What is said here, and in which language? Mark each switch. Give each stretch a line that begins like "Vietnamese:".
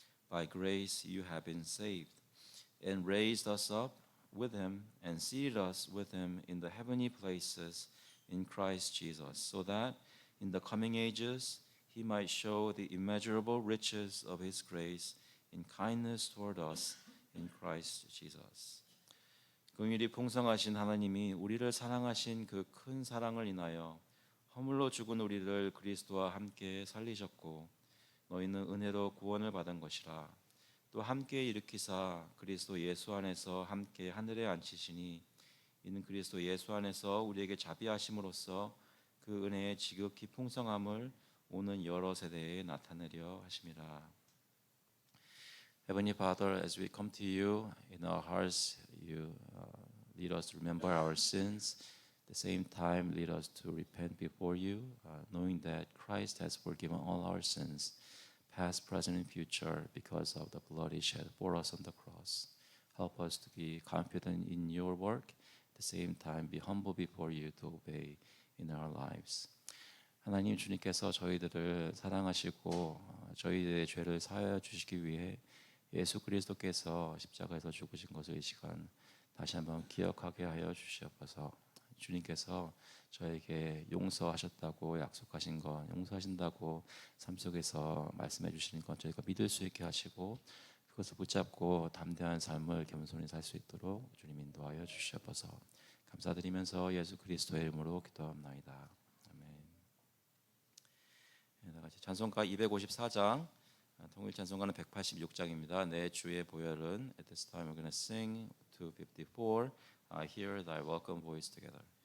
English: By grace you have been saved, and raised us up with Him, and seated us with Him in the heavenly places in Christ Jesus, so that in the coming ages He might show the immeasurable riches of His grace in kindness toward us in Christ Jesus.
Korean: 긍휼이 풍성하신 하나님이 우리를 사랑하신 그 큰 사랑을 인하여 허물로 죽은 우리를 그리스도와 함께 살리셨고 너희는 은혜로 구원을 받은 것이라. 또 함께 일으키사 그리스도 예수 안에서 함께 하늘에 앉히시니 이는 그리스도 예수 안에서 우리에게 자비하심으로써 그 은혜의 지극히 풍성함을 오는 여러 세대에 나타내려 하심이라.
English: Heavenly Father, as we come to you in our hearts, you lead us to remember our sins. At the same time, lead us to repent before you, knowing that Christ has forgiven all our sins, past, present, and future, because of the blood He shed for us on the cross. Help us to be confident in your work. At the same time, be humble before you to obey in our lives.
Korean: 하나님 주님께서 저희들을 사랑하시고 저희들의 죄를 사하여 주시기 위해 예수 그리스도께서 십자가에서 죽으신 것을 이 시간 다시 한번 기억하게 하여 주시옵소서. 주님께서 저에게 용서하셨다고 약속하신 것, 용서하신다고 삶 속에서 말씀해 주시는 것 저희가 믿을 수 있게 하시고 그것을 붙잡고 담대한 삶을 겸손히 살 수 있도록 주님 인도하여 주시옵소서. 감사드리면서 예수 그리스도의 이름으로 기도합나이다. 아멘. 다 같이 찬송가 254장 통일 찬송가는 186장입니다. 내 주의 보혈은
English: At this time we're going to sing 254 Hear Thy Welcome Voice together.